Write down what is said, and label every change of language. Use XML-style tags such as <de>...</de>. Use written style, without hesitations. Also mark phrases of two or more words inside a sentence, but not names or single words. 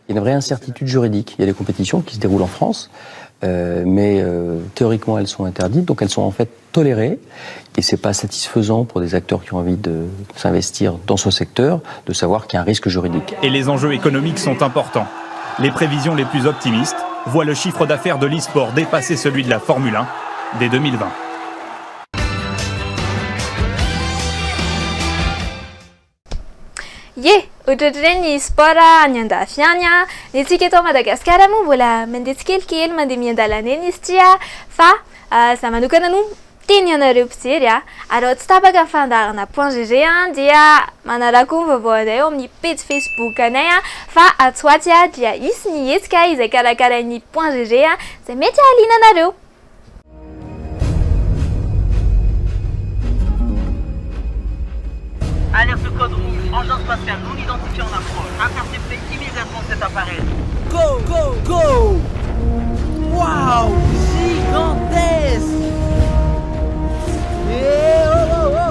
<fr>Il y a une vraie incertitude juridique. Il y a des compétitions qui se déroulent en France, mais théoriquement elles sont interdites, donc elles sont en fait tolérées. Et c'est pas satisfaisant pour des acteurs qui ont envie de s'investir dans ce secteur, de savoir qu'il y a un risque juridique. Et les enjeux économiques sont importants. Les prévisions les plus optimistes voient le chiffre d'affaires de l'e-sport dépasser celui de la Formule 1 dès 2020.</fr> <mg>Ohatrany sport any andafy any ny antsika eto Madagasikara moa mbola mandeha tsikelikely mandeha mian-dalana eny izy ity fa za manokana no teny anareo mpijery ary tsy tapaka ny fandaharana.gg dia manaraka ny vaovao anay eo amin'ny page Facebook anay fa atsoaty dia isy ny hetsika izay karakarain'ny .gg izay mety ahaliana anareo.</mg> <fr>Alerte code rouge, engin spatial non identifié en approche. Interceptez immédiatement cet appareil.</fr> <en>Go, go, go!</en> <fr>Waouh! Gigantesque! Et oh, oh, oh!</fr>